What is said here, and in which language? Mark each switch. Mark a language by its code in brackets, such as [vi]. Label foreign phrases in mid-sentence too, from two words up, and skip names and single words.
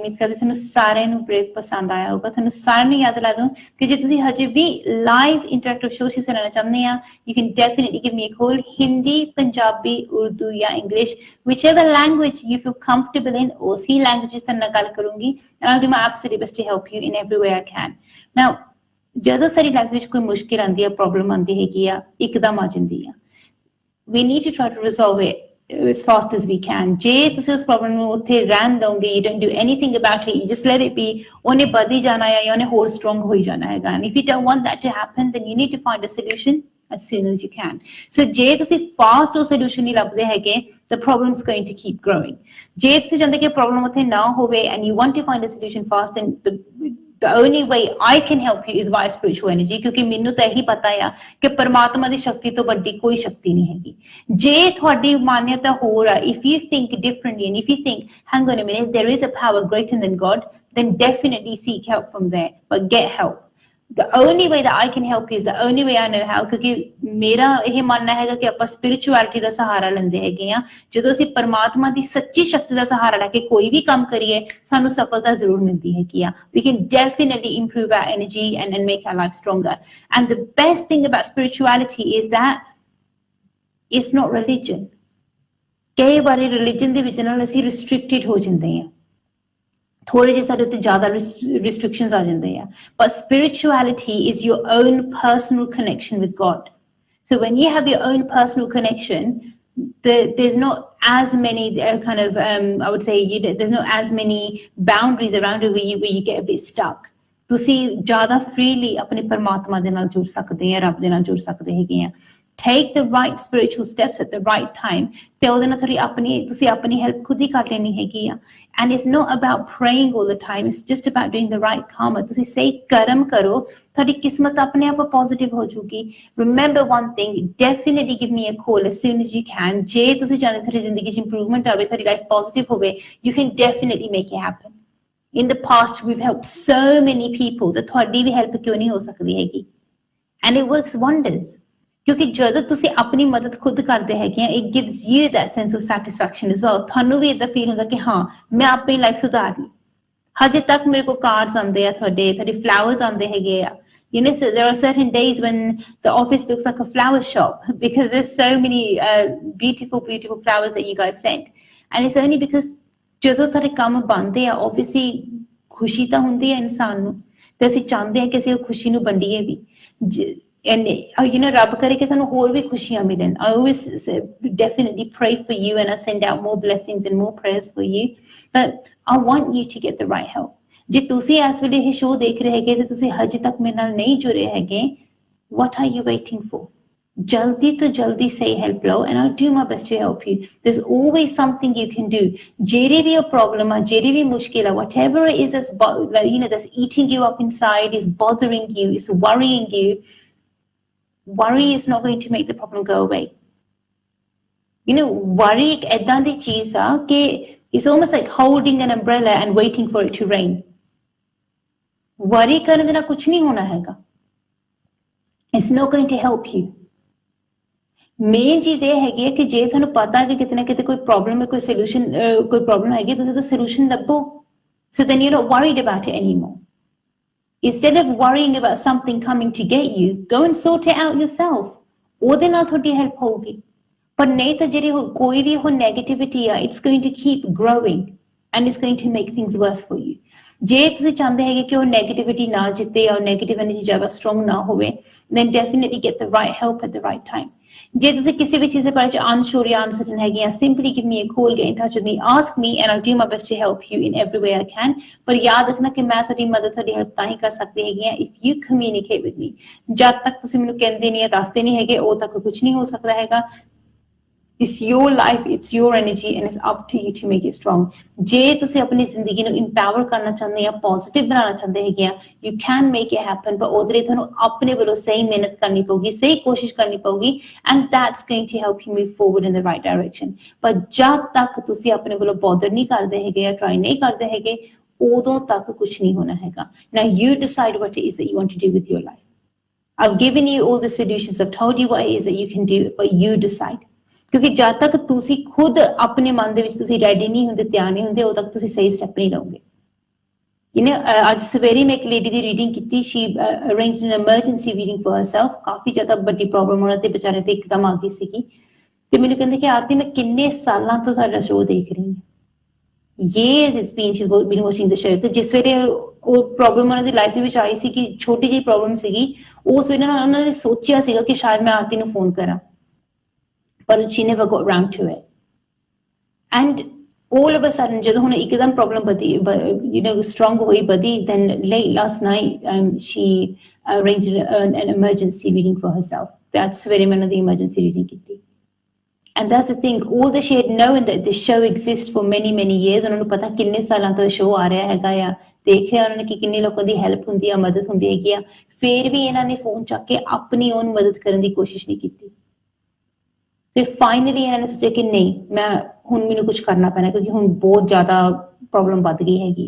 [pa] ਉਮੀਦ ਕਰਦੀ ਤੁਹਾਨੂੰ ਸਾਰਿਆਂ ਨੂੰ ਬ੍ਰੇਕ ਪਸੰਦ ਆਇਆ ਹੋਊਗਾ. ਤੁਹਾਨੂੰ ਸਾਰਿਆਂ ਨੂੰ ਯਾਦ ਦਿਲਾ ਦੂੰ ਕਿ ਜੇ ਤੁਸੀਂ ਹਜੇ ਵੀ [en] live interactive show [pa] ਹਿੱਸਾ ਲੈਣਾ ਚਾਹੁੰਦੇ ਆ, [en] you can definitely give me a call. Hindi, Punjabi, Urdu ਜਾਂ English, whichever language you feel comfortable in, [pa] ਉਸੇ languages ਤੇ ਨਾਲ ਗੱਲ ਕਰੂੰਗੀ. [en] And I'll do my absolute best to help you in every way I can. Now, [pa] ਜਦੋਂ ਸਾਡੀ ਲਾਈਫ ਵਿੱਚ ਕੋਈ ਮੁਸ਼ਕਿਲ ਆਉਂਦੀ ਹੈ, ਪ੍ਰੋਬਲਮ ਆਉਂਦੀ ਹੈਗੀ ਆ, ਇੱਕਦਮ ਆ ਜਾਂਦੀ ਆ, [en] we need to try to resolve it as fast as we can. [pa] ਜੇ ਤੁਸੀਂ ਉਸ ਪ੍ਰੋਬਲਮ ਨੂੰ ਉੱਥੇ ਰਹਿਣ ਦੋਗੇ, [en] you don't do anything about it, you just let it be, [pa] ਉਹਨੇ ਵਧੀ ਜਾਣਾ ਹੈ ਜਾਂ ਉਹਨੇ ਹੋਰ ਸਟਰੋਂਗ ਹੋਈ ਜਾਣਾ ਹੈਗਾ. [en] And if you don't want that to happen, then you need to find a solution as soon as you can. [pa] So ਜੇ ਤੁਸੀਂ fast ਉਹ solution ਨਹੀਂ ਲੱਭਦੇ ਹੈਗੇ, [en] the problem's going to keep growing. [pa] ਜੇ ਤੁਸੀਂ ਚਾਹੁੰਦੇ ਕਿ ਪ੍ਰੋਬਲਮ ਉੱਥੇ ਨਾ ਹੋਵੇ [en] and you want to find a solution fast, then the only way I can help you is via spiritual energy, [pa] ਕਿਉਂਕਿ ਮੈਨੂੰ ਤਾਂ ਇਹੀ ਪਤਾ ਆ ਕਿ ਪਰਮਾਤਮਾ ਦੀ ਸ਼ਕਤੀ ਤੋਂ ਵੱਡੀ ਕੋਈ ਸ਼ਕਤੀ ਨਹੀਂ ਹੈਗੀ। ਜੇ ਤੁਹਾਡੀ ਮਾਨਿਅਤਾ ਹੋਰ ਆ, [en] if you think differently and if you think, hang on a minute, there is a power greater than God, then definitely seek help from there, but get help. The only way that I can help you is the only way I know how, [pa] ਕਿਉਂਕਿ ਮੇਰਾ ਇਹ ਮੰਨਣਾ ਹੈਗਾ ਕਿ ਆਪਾਂ spirituality ਦਾ ਸਹਾਰਾ ਲੈਂਦੇ ਹੈਗੇ ਆ। ਜਦੋਂ ਅਸੀਂ ਪਰਮਾਤਮਾ ਦੀ ਸੱਚੀ ਸ਼ਕਤੀ ਦਾ ਸਹਾਰਾ ਲੈ ਕੇ ਕੋਈ ਵੀ ਕੰਮ ਕਰੀਏ, ਸਾਨੂੰ ਸਫਲਤਾ ਜ਼ਰੂਰ ਮਿਲਦੀ ਹੈਗੀ ਆ। [en] We can definitely improve our energy and make our life stronger. And the best thing about spirituality is that it's not religion. [pa] ਕਈ ਵਾਰੀ religion ਦੇ ਵਿੱਚ ਨਾਲ ਅਸੀਂ restricted ਹੋ ਜਾਂਦੇ ਆ, ਥੋੜੇ ਜਿਹੇ ਸਾਡੇ ਉੱਤੇ ਜ਼ਿਆਦਾ restrictions ਆ ਜਾਂਦੇ ਆ। [en] But spirituality is your own personal connection with God. So when you have your own personal connection, there's not as many kind of I would say there's not as many boundaries around it where you get a bit stuck. [pa] ਤੁਸੀਂ ਜ਼ਿਆਦਾ freely ਆਪਣੇ ਪਰਮਾਤਮਾ ਦੇ ਨਾਲ ਜੁੜ ਸਕਦੇ ਆ, ਰੱਬ ਦੇ ਨਾਲ ਜੁੜ ਸਕਦੇ ਹੈਗੇ ਆ। [en] Take the right spiritual steps at the right time, [pa] ਤੇ ਉਹਦੇ ਨਾਲ ਤੁਸੀਂ ਆਪਣੀ help ਖੁਦ ਹੀ ਕਰ ਲੈਣੀ ਹੈਗੀ ਆ। [en] And it's not about praying all the time, it's just about doing the right karma. [pa] ਤੁਸੀਂ ਸਹੀ ਕਰਮ ਕਰੋ, ਤੁਹਾਡੀ ਕਿਸਮਤ ਆਪਣੇ ਆਪ positive ਹੋ ਜੂਗੀ। [en] Remember one thing, definitely give me a call as soon as you can. [pa] ਜੇ ਤੁਸੀਂ ਚਾਹੁੰਦੇ ਤੁਹਾਡੀ ਜ਼ਿੰਦਗੀ 'ਚ improvement ਆਵੇ, ਤੁਹਾਡੀ [en] life positive [pa] ਹੋਵੇ, [en] you can definitely make it happen. In the past, we've helped so many people that [pa] ਤੁਹਾਡੀ ਵੀ help ਕਿਉਂ ਨਹੀਂ ਹੋ ਸਕਦੀ ਹੈਗੀ? [en] And it works wonders. [pa] ਕਿਉਂਕਿ ਜਦੋਂ ਤੁਸੀਂ ਆਪਣੀ ਮਦਦ ਖੁਦ ਕਰਦੇ ਹੈਗੇ ਆ, [en] it gives you that sense of satisfaction as well. [pa] ਤੁਹਾਨੂੰ ਵੀ ਏਦਾਂ ਫੀਲ ਹੁੰਦਾ ਕਿ ਹਾਂ, ਮੈਂ ਆਪਣੀ ਲਾਈਫ ਸੁਧਾਰ ਲਈ। ਹਜੇ ਤੱਕ ਮੇਰੇ ਕੋਲ ਕਾਰਡਸ ਆਉਂਦੇ ਆ, ਤੁਹਾਡੇ ਫਲਾਵਰਸ ਆਉਂਦੇ ਹੈਗੇ ਆ। [en] You know, so there are certain days when the office looks like a flower shop because there's so many beautiful flowers that you guys send. And it's only because [pa] ਜਦੋਂ ਤੁਹਾਡੇ ਕੰਮ ਬਣਦੇ ਆ, obviously ਖੁਸ਼ੀ ਤਾਂ ਹੁੰਦੀ ਹੈ ਇਨਸਾਨ ਨੂੰ, ਤੇ ਅਸੀਂ ਚਾਹੁੰਦੇ ਹਾਂ ਕਿ ਅਸੀਂ ਉਹ ਖੁਸ਼ੀ ਨੂੰ ਵੰਡੀਏ ਵੀ। [en] And you know, [pa] ਰੱਬ ਕਰੇ ਕਿ ਤੁਹਾਨੂੰ ਹੋਰ ਵੀ ਖੁਸ਼ੀਆਂ ਮਿਲਣ। [en] I always definitely pray for you and I send out more blessings and more prayers for you, but I want you to get the right help. [pa] ਜੇ ਤੁਸੀਂ ਇਸ ਵੇਲੇ ਇਹ ਸ਼ੋਅ ਦੇਖ ਰਹੇ ਹੈਗੇ ਤੇ ਤੁਸੀਂ ਹਜੇ ਤੱਕ ਮੇਰੇ ਨਾਲ ਨਹੀਂ ਜੁੜੇ ਹੈਗੇ, [en] what are you waiting for? [pa] ਜਲਦੀ ਤੋਂ ਜਲਦੀ ਸਹੀ help ਲਓ [en] and I'll do my best to help you. There's always something you can do. [pa] ਜਿਹੜੀ ਵੀ ਪ੍ਰੋਬਲਮ ਆ, ਜਿਹੜੀ ਵੀ ਮੁਸ਼ਕਿਲ ਆ, [en] whatever it is that's eating you up inside, is bothering you, is worrying you, worry is not going to make the problem go away. You know, worry [pa] ਇੱਕ ਏਦਾਂ ਦੀ ਚੀਜ਼ ਆ ਕਿ [en] it's almost like holding an umbrella and waiting for it to rain. [pa] Worry ਕਰਨ ਦੇ ਨਾਲ ਕੁਝ ਨਹੀਂ ਹੋਣਾ ਹੈਗਾ. [en] It's not going to help you. [pa] ਮੇਨ ਚੀਜ਼ ਇਹ ਹੈਗੀ ਹੈ ਕਿ ਜੇ ਤੁਹਾਨੂੰ ਪਤਾ ਕਿ ਕਿਤੇ ਨਾ ਕਿਤੇ ਕੋਈ ਪ੍ਰੋਬਲਮ ਹੈ, ਕੋਈ ਸੋਲੂਸ਼ਨ, ਕੋਈ ਪ੍ਰੋਬਲਮ ਹੈਗੀ, ਤੁਸੀਂ ਤਾਂ ਸੋਲੂਸ਼ਨ ਲੱਭੋ। [en] So then you're not worried about it anymore. Instead of worrying about something coming to get you, go and sort it out yourself. [pa] ਉਹਦੇ ਨਾਲ ਤੁਹਾਡੀ ਹੈਲਪ ਹੋਊਗੀ। ਪਰ ਨਹੀਂ ਤਾਂ ਜਿਹੜੀ ਕੋਈ ਵੀ ਉਹ ਨੈਗੇਟਿਵਿਟੀ ਆ, [en] it's going to keep growing and it's going to make things worse for you. [pa] ਜੇ ਤੁਸੀਂ ਚਾਹੁੰਦੇ ਹੈਗੇ ਕਿ ਉਹ ਨੈਗੇਟਿਵਿਟੀ ਨਾ ਜਿੱਤੇ ਜਾਂ [en] negative energy [pa] ਜ਼ਿਆਦਾ ਸਟਰੋਂਗ ਨਾ ਹੋਵੇ, [en] then definitely get the right help at the right time. [pa] ਜੇ ਤੁਸੀਂ ਕਿਸੇ ਵੀ ਚੀਜ਼ ਦੇ ਬਾਰੇ ਚ unsure ਜਾਂ uncertain ਹੈਗੇ ਆ, [en] simply give me a call, get in touch with me, ask me and I'll do my best to help you in every way I can. [pa] ਪਰ ਯਾਦ ਰੱਖਣਾ ਕਿ ਮੈਂ ਤੁਹਾਡੀ ਮਦਦ, ਤੁਹਾਡੀ ਹੈਲਪ ਤਾਂ ਹੀ ਕਰ ਸਕਦੀ ਹੈਗੀ ਆ [en] if you communicate with me. [pa] ਜਦ ਤੱਕ ਤੁਸੀਂ ਮੈਨੂੰ ਕਹਿੰਦੇ ਨਹੀਂ, ਦੱਸਦੇ ਨਹੀਂ ਹੈਗੇ, ਉਦੋਂ ਤੱਕ ਕੁਝ ਨਹੀਂ ਹੋ ਸਕਦਾ ਹੈਗਾ। [en] It's your life, it's your energy and it's up to you to make it strong. [pa] ਜੇ ਤੁਸੀਂ ਆਪਣੀ ਜ਼ਿੰਦਗੀ ਨੂੰ empower ਕਰਨਾ ਚਾਹੁੰਦੇ ਆ, positive ਬਣਾਉਣਾ ਚਾਹੁੰਦੇ ਹੈਗੇ ਆ, [en] you can make it happen, but [pa] ਉਹਦੇ ਲਈ ਤੁਹਾਨੂੰ ਆਪਣੇ ਵੱਲੋਂ ਸਹੀ ਮਿਹਨਤ ਕਰਨੀ ਪਊਗੀ, ਸਹੀ ਕੋਸ਼ਿਸ਼ ਕਰਨੀ ਪਊਗੀ [en] and that's going to help you move forward in the right direction. [pa] ਪਰ ਜਦ ਤੱਕ ਤੁਸੀਂ ਆਪਣੇ ਵੱਲੋਂ bother ਨਹੀਂ ਕਰਦੇ ਹੈਗੇ ਜਾਂ try ਨਹੀਂ ਕਰਦੇ ਹੈਗੇ, ਉਦੋਂ ਤੱਕ ਕੁਝ ਨਹੀਂ ਹੋਣਾ ਹੈਗਾ। [en] Now you decide what it is that you want to do with your life. I've given you all the solutions, I've told you what it is that you can do, but you decide. [pa] ਕਿਉਂਕਿ ਜਦ ਤੱਕ ਤੁਸੀਂ ਖੁਦ ਆਪਣੇ ਮਨ ਦੇ ਵਿੱਚ ਤੁਸੀਂ ਰੈਡੀ ਨਹੀਂ ਹੁੰਦੇ, ਤਿਆਰ ਨਹੀਂ ਹੁੰਦੇ, ਉਦੋਂ ਤੱਕ ਤੁਸੀਂ ਸਹੀ ਸਟੈਪ ਨਹੀਂ ਲਓਗੇ। ਅੱਜ ਸਵੇਰੇ ਮੈਂ ਇੱਕ ਲੇਡੀ ਦੀ ਰੀਡਿੰਗ ਕੀਤੀ, [en] she arranged an emergency reading for herself. [pa] ਕਾਫੀ ਜ਼ਿਆਦਾ ਵੱਡੀ ਪ੍ਰੋਬਲਮ ਉਹਨਾਂ ਦੇ ਵਿਚਾਰੇ ਤੇ ਇੱਕਦਮ ਆ ਗਈ ਸੀਗੀ, ਤੇ ਮੈਨੂੰ ਕਹਿੰਦੇ ਕਿ ਆਰਤੀ ਮੈਂ ਕਿੰਨੇ ਸਾਲਾਂ ਤੋਂ ਤੁਹਾਡਾ ਸ਼ੋਅ ਦੇਖ ਰਹੀ ਹਾਂ। [en] years it's been she's been watching the show. [pa] ਤੇ ਜਿਸ ਵੇਲੇ ਉਹ ਪ੍ਰੋਬਲਮ ਉਹਨਾਂ ਦੀ ਲਾਈਫ ਦੇ ਵਿੱਚ ਆਈ ਸੀ ਕਿ ਛੋਟੀ ਜਿਹੀ ਪ੍ਰੋਬਲਮ ਸੀਗੀ, ਉਸ ਵੇਲੇ ਉਹਨਾਂ ਨੇ ਸੋਚਿਆ ਸੀਗਾ ਕਿ ਸ਼ਾਇਦ ਮੈਂ ਆਰਤੀ ਨੂੰ ਫੋਨ ਕਰਾਂ, [en] but she never got around to it. And all of a sudden, [pa] ਜਦੋਂ ਹੁਣ ਇੱਕਦਮ ਪ੍ਰੋਬਲਮ ਵਧੀ, strong ਹੋਈ, ਵਧੀ, [en] then late last night she arranged an emergency reading for herself. [pa] ਤੇ ਅੱਜ ਸਵੇਰੇ ਮੈਂ ਉਹਨਾਂ ਦੀ [en] emergency reading ਕੀਤੀ। And that's the thing, all that she had known that the show exists for many years, [pa] ਉਹਨਾਂ ਨੂੰ ਪਤਾ ਕਿੰਨੇ ਸਾਲਾਂ ਤੋਂ ਸ਼ੋਅ ਆ ਰਿਹਾ ਹੈਗਾ ਆ, ਦੇਖਿਆ ਉਹਨਾਂ ਨੇ ਕਿ ਕਿੰਨੇ ਲੋਕਾਂ ਦੀ ਹੈਲਪ ਹੁੰਦੀ ਆ, ਮਦਦ ਹੁੰਦੀ ਹੈਗੀ ਆ, ਫਿਰ ਵੀ ਇਹਨਾਂ ਨੇ ਫੋਨ ਚੱਕ ਕੇ ਆਪਣੀ own ਮਦਦ ਕਰਨ ਦੀ ਕੋਸ਼ਿਸ਼ ਨਹੀਂ ਕੀਤੀ। ਫਿਰ ਫਾਈਨਲੀ ਇਹਨਾਂ ਨੇ ਸੋਚਿਆ ਕਿ ਨਹੀਂ, ਮੈਂ ਹੁਣ ਮੈਨੂੰ ਕੁਝ ਕਰਨਾ ਪੈਣਾ ਕਿਉਂਕਿ ਹੁਣ ਬਹੁਤ ਜ਼ਿਆਦਾ ਪ੍ਰੋਬਲਮ ਵੱਧ ਗਈ ਹੈਗੀ ਆ।